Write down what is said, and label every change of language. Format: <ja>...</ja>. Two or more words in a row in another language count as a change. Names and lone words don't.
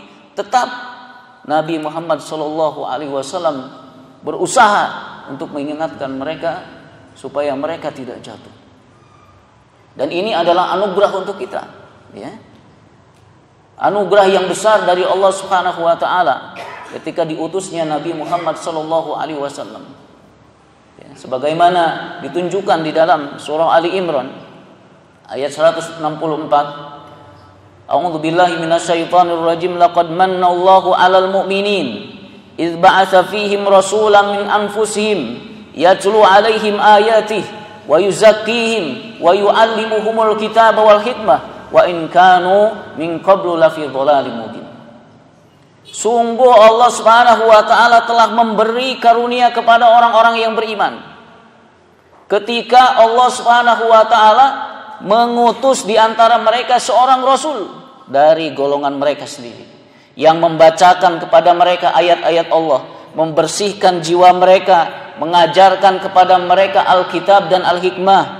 <id>Tetap Nabi Muhammad</id> <ar>صلى الله عليه وسلم</ar> <id>berusaha untuk mengingatkan mereka supaya mereka tidak jatuh. Dan ini adalah anugerah untuk kita, ya. Anugerah yang besar dari Allah</id> <ar>سبحانه وتعالى</ar> <id>ketika diutusnya Nabi Muhammad</id> <ar>صلى الله عليه وسلم.</ar> <id>Ya, sebagaimana ditunjukkan di dalam surah Ali Imran ayat 164.</id> <ar>أعوذ بالله من الشيطان الرجيم. لقد من الله على المؤمنين إذ بعث فيهم رسولا من أنفسهم يتلو عليهم آياته ويزكيهم ويعلمهم الكتاب والحكمة وإن كانوا من قبل لفي ضلال مبين.</ar> <id>Sungguh Allah</id> <ar>سبحانه وتعالى</ar> <id>telah memberi karunia kepada orang-orang yang beriman ketika Allah</id> <ar>سبحانه وتعالى</ar> <id>mengutus di antara mereka seorang rasul dari golongan mereka sendiri yang membacakan kepada mereka ayat-ayat Allah, membersihkan jiwa mereka, mengajarkan kepada mereka Alkitab dan Al-Hikmah.</id>